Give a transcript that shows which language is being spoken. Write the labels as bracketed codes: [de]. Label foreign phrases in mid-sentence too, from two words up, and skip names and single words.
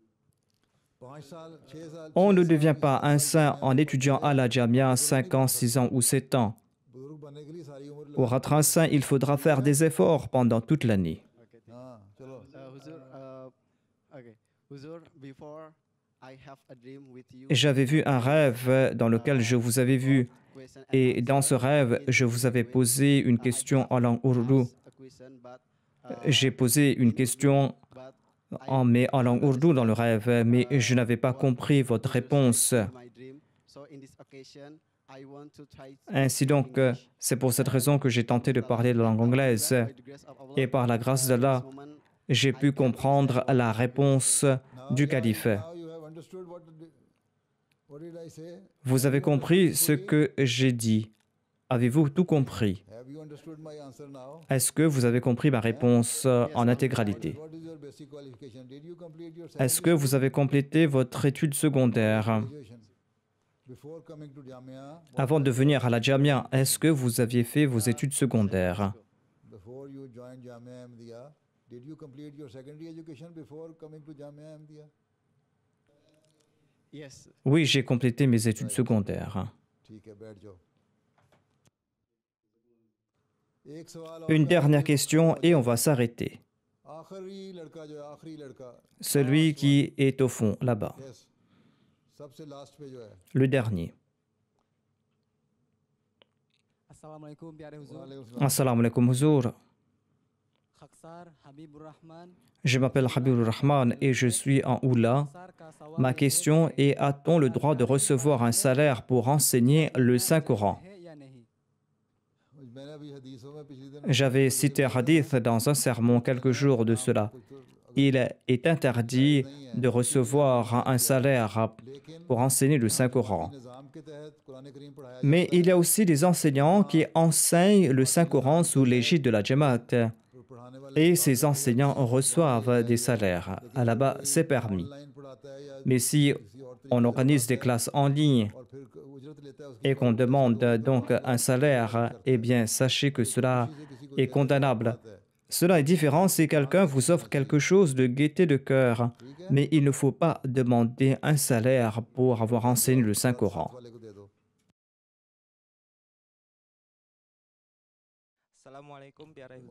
[fr] On ne devient pas un saint en étudiant à la Jamia 5 ans, 6 ans ou 7 ans. Pour être un saint, il faudra faire des efforts pendant toute l'année. [en] I have a dream with you. [fr] J'avais vu un rêve dans lequel je vous avais vu. [en] Question and [fr] Et dans ce [en] answer [fr] rêve, [en] in [fr] je vous avais [en] language. [fr] posé une question en langue ourdou. [en] Asked a question, but, [fr] J'ai posé une question mais en langue ourdou dans le rêve, mais je n'avais pas compris votre réponse. [en] my dream. So in this occasion, I want to try to [fr] Ainsi [en] speak [fr] donc, [en] English. [fr] c'est pour cette raison que j'ai tenté de parler la langue anglaise. [en] By the grace of Allah, [fr] Et par la grâce d'Allah, [en] this moment, [fr] j'ai pu comprendre la réponse du calife. [en] Now you have understood what did I say? [fr] Vous avez compris ce que j'ai dit. Avez-vous tout compris? [en] Have you understood my answer now? [fr] Est-ce que vous avez compris ma réponse en intégralité? [en] What is your basic qualification? Did you complete your [fr] Est-ce que vous avez complété votre étude secondaire? [en] graduation? Before coming to Jamia, [fr] Avant de venir à la Jamia, est-ce que vous aviez fait vos études secondaires? [en] before you joined Jamia Ahmadiyya, did you complete your secondary education before coming to Jamia Ahmadiyya? yes, [fr] Oui, j'ai complété mes études secondaires. [ur] ٹھیک ہے، بیٹھ جاؤ۔ ایک سوال اور [fr] Une [ur] था, [fr] dernière question et on va s'arrêter. [ur] آخری لڑکا جو ہے، آخری لڑکا, [fr] Celui qui est au fond, là-bas. [en] yes, [ur] سب سے لاسٹ پہ جو ہے, [fr] Le dernier. [ur] Assalamualaikum پیارے حضور [ar] وعليكم السلام. السلام عليكم huzour. [ur] खक्सार हबीबुर रहमान [fr] Je m'appelle Habibur Rahman et je suis en Oula. [ur] خاکسار کا سوال [fr] Ma question est, a-t-on le droit de recevoir un salaire pour enseigner le Saint-Coran? [ur] ہے یا نہیں میں نے ابھی حدیثوں میں پچھلے دن [fr] J'avais cité un hadith dans un sermon quelques jours de cela. Il est interdit de recevoir un salaire pour enseigner le Saint-Coran. [ur] نظام کے تحت قرآن کریم پڑھایا [fr] Mais il y a aussi des enseignants qui enseignent le Saint-Coran sous l'égide de la Jamaat. [ur] اور پڑھانے والے [fr] Et ces enseignants reçoivent des salaires. Là-bas, c'est permis. [ur] آن لائن پڑھاتا ہے یا [fr] Mais si on organise des classes en ligne [ur] اور پھر اجرت لیتا ہے اس کی [fr] et qu'on demande donc un salaire, eh bien, sachez que cela est condamnable. Cela est différent si quelqu'un vous offre quelque chose de gaieté de cœur, mais il ne faut pas demander un salaire pour avoir enseigné le Saint-Coran. [ur] والے کو دے دو. Assalamualaikum پیارے حضور.